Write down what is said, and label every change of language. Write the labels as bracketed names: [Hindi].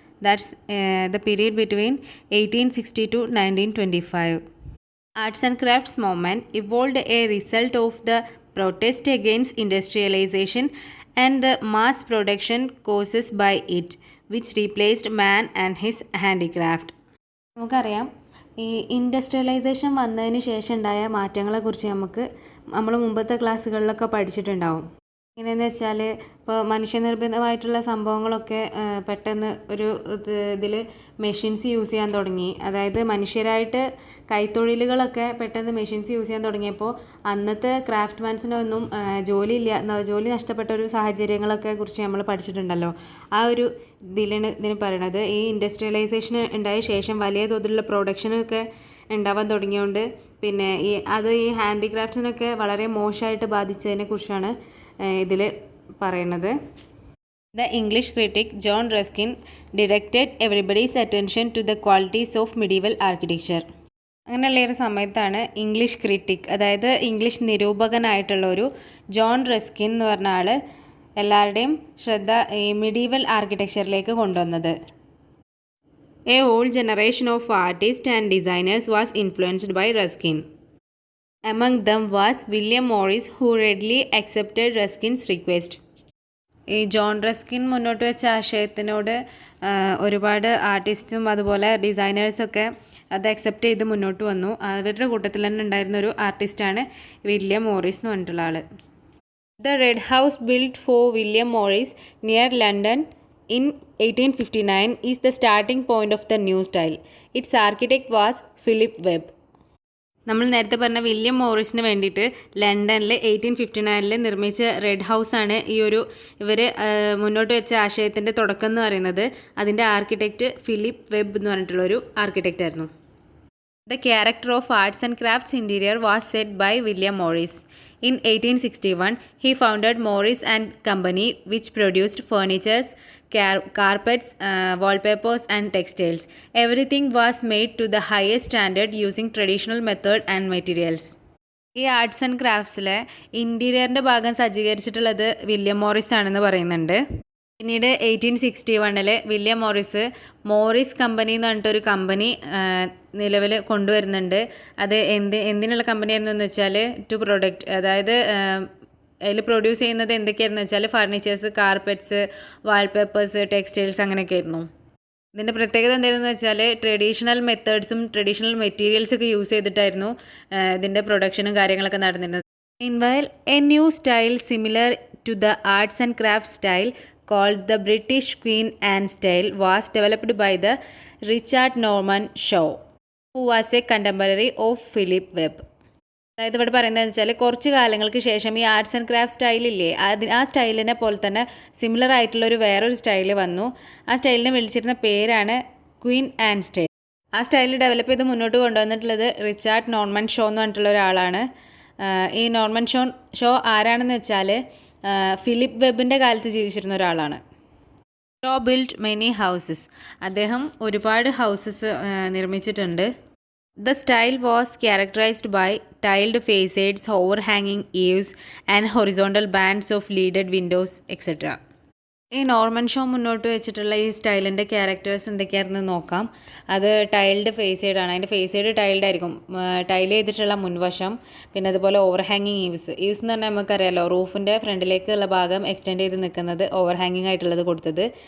[English] That's the period between 1860 to 1925. Arts and crafts movement evolved a result of the protest against industrialization and the mass production caused by it, which replaced man and his handicraft. [Malayalam] നമുക്കറിയാം ഈ industrialisation വന്നതിന് ശേഷം ഉണ്ടായ മാറ്റങ്ങളെക്കുറിച്ച് നമ്മൾ മുമ്പത്തെ ക്ലാസ്സുകളിലൊക്കെ പഠിച്ചിട്ടുണ്ടാവും. എങ്ങനെയെന്ന് വെച്ചാൽ ഇപ്പോൾ മനുഷ്യനിർമ്മിതമായിട്ടുള്ള സംഭവങ്ങളൊക്കെ പെട്ടെന്ന് ഒരു ഇതിൽ മെഷീൻസ് യൂസ് ചെയ്യാൻ തുടങ്ങി. അതായത് മനുഷ്യരായിട്ട് കൈത്തൊഴിലുകളൊക്കെ പെട്ടെന്ന് മെഷീൻസ് യൂസ് ചെയ്യാൻ തുടങ്ങിയപ്പോൾ അന്നത്തെ ക്രാഫ്റ്റ്മാൻസിനൊന്നും ജോലി നഷ്ടപ്പെട്ട ഒരു സാഹചര്യങ്ങളൊക്കെ കുറിച്ച് നമ്മൾ പഠിച്ചിട്ടുണ്ടല്ലോ. ആ ഒരു ഇതിന് പറയണത് ഈ ഇൻഡസ്ട്രിയലൈസേഷൻ ഉണ്ടായ ശേഷം വലിയ തോതിലുള്ള പ്രൊഡക്ഷനൊക്കെ ഉണ്ടാവാൻ തുടങ്ങിയതുകൊണ്ട് പിന്നെ ഈ ഹാൻഡിക്രാഫ്റ്റ്സിനൊക്കെ വളരെ മോശമായിട്ട് ബാധിച്ചതിനെ കുറിച്ചാണ് ഇതിൽ പറയുന്നത്. [English] The English critic John Ruskin directed everybody's attention to the qualities of medieval architecture. [Malayalam] അങ്ങനെയുള്ള ഒരു സമയത്താണ് ഇംഗ്ലീഷ് ക്രിറ്റിക്, അതായത് ഇംഗ്ലീഷ് നിരൂപകനായിട്ടുള്ള ഒരു ജോൺ റസ്കിൻ എന്ന് പറഞ്ഞ ആൾ എല്ലാവരുടെയും ശ്രദ്ധ ഈ മിഡീവൽ ആർക്കിടെക്ചറിലേക്ക് കൊണ്ടുവന്നത്. [English] A whole generation of artists and designers was influenced by Ruskin. Among them was William Morris, who readily accepted Ruskin's request. [Malayalam] ഈ ജോൺ റസ്കിൻ മുന്നോട്ട് വെച്ച ആശയത്തിനോട് ഒരുപാട് ആർട്ടിസ്റ്റും അതുപോലെ ഡിസൈനേഴ്സൊക്കെ അത് അക്സെപ്റ്റ് ചെയ്ത് മുന്നോട്ട് വന്നു. അവരുടെ കൂട്ടത്തിൽ തന്നെ ഉണ്ടായിരുന്ന ഒരു ആർട്ടിസ്റ്റാണ് വില്യം മോറിസ് എന്ന് പറഞ്ഞിട്ടുള്ള ആൾ. The red house build four William Morris near London [English] in 1859 is the starting point of the new style. Its architect was Philip Webb. [Malayalam] നമ്മൾ നേരത്തെ പറഞ്ഞ വില്യം മോറിസിന് വേണ്ടിയിട്ട് ലണ്ടനിൽ 1859 നിർമ്മിച്ച റെഡ് ഹൗസാണ് ഇവർ മുന്നോട്ട് വെച്ച ആശയത്തിൻ്റെ തുടക്കം എന്ന് പറയുന്നത്. അതിൻ്റെ ആർക്കിടെക്റ്റ് ഫിലിപ്പ് വെബ് എന്ന് പറഞ്ഞിട്ടുള്ളൊരു ആർക്കിടെക്റ്റ് ആയിരുന്നു. [English] The character of arts and crafts interior was set by William Morris. In 1861, he founded Morris and Company, which produced furniture, carpets, wallpapers and textiles. Everything was made to the highest standard using traditional method and materials. [Malayalam] ഈ arts and ക്രാഫ്റ്റ്സിലെ ഇൻറ്റീരിയറിൻ്റെ ഭാഗം സജ്ജീകരിച്ചിട്ടുള്ളത് William Morris ആണെന്ന് പറയുന്നുണ്ട്. പിന്നീട് 1861 William Morris company എന്ന് പറഞ്ഞിട്ടൊരു company നിലവിൽ കൊണ്ടുവരുന്നുണ്ട്. അത് എന്തിനുള്ള കമ്പനിയായിരുന്നു എന്ന് വെച്ചാൽ ടു പ്രൊഡക്റ്റ്, അതായത് അതിൽ പ്രൊഡ്യൂസ് ചെയ്യുന്നത് എന്തൊക്കെയായിരുന്നു വെച്ചാൽ ഫർണിച്ചേഴ്സ്, കാർപ്പറ്റ്സ്, വാൾപേപ്പേഴ്സ്, ടെക്സ്റ്റൈൽസ് അങ്ങനെയൊക്കെ ആയിരുന്നു. ഇതിൻ്റെ പ്രത്യേകത എന്തായിരുന്നു വെച്ചാൽ ട്രഡീഷണൽ മെത്തേഡ്സും ട്രഡീഷണൽ മെറ്റീരിയൽസൊക്കെ യൂസ് ചെയ്തിട്ടായിരുന്നു ഇതിൻ്റെ പ്രൊഡക്ഷനും കാര്യങ്ങളൊക്കെ നടന്നിരുന്നത്. [English] Meanwhile, a new style similar to the arts and crafts style called the British Queen Anne style was developed by the Richard Norman Shaw, who was a contemporary of Philip Webb. [Malayalam] അതായത് ഇവിടെ പറയുന്നത് വെച്ചാൽ കുറച്ച് കാലങ്ങൾക്ക് ശേഷം ഈ arts and craft സ്റ്റൈലില്ലേ, ആ സ്റ്റൈലിനെ പോലെ തന്നെ സിമിലർ ആയിട്ടുള്ളൊരു വേറൊരു സ്റ്റൈല് വന്നു. ആ സ്റ്റൈലിനെ വിളിച്ചിരുന്ന പേരാണ് ക്വീൻ ആൻ സ്റ്റൈൽ. ആ സ്റ്റൈൽ ഡെവലപ്പ് ചെയ്ത് മുന്നോട്ട് കൊണ്ടുവന്നിട്ടുള്ളത് റിച്ചാർഡ് നോർമൻ ഷോ എന്ന് പറഞ്ഞിട്ടുള്ള ഒരാളാണ്. ഈ നോർമൻ ഷോ ആരാണെന്ന് വെച്ചാൽ ഫിലിപ്പ് വെബിൻ്റെ കാലത്ത് ജീവിച്ചിരുന്ന ഒരാളാണ്. [English] Shaw build many houses, [Malayalam] അദ്ദേഹം ഒരുപാട് ഹൗസസ് നിർമ്മിച്ചിട്ടുണ്ട്. [English] The style was characterized by tiled facades, overhanging eaves, and horizontal bands of leaded windows, etc. [Malayalam] ഈ നോർമൻ ഷോ മുന്നോട്ട് വെച്ചിട്ടുള്ള ഈ സ്റ്റൈലിൻ്റെ ക്യാരക്ടേഴ്സ് എന്തൊക്കെയായിരുന്നു നോക്കാം. അത് ടൈൽഡ് ഫേസേഡ് ആണ്. അതിൻ്റെ ഫേസേഡ് ടൈൽഡ് ആയിരിക്കും, ടൈൽ ചെയ്തിട്ടുള്ള മുൻവശം. പിന്നെ അതുപോലെ ഓവർഹാങ്ങിങ് ഈവ്സ് എന്ന് പറഞ്ഞാൽ നമുക്കറിയാലോ, റൂഫിൻ്റെ ഫ്രണ്ടിലേക്കുള്ള ഭാഗം എക്സ്റ്റെൻഡ് ചെയ്ത് നിൽക്കുന്നത് ഓവർഹാങ്ങിങ് ആയിട്ടുള്ളത് കൊടുത്തത്.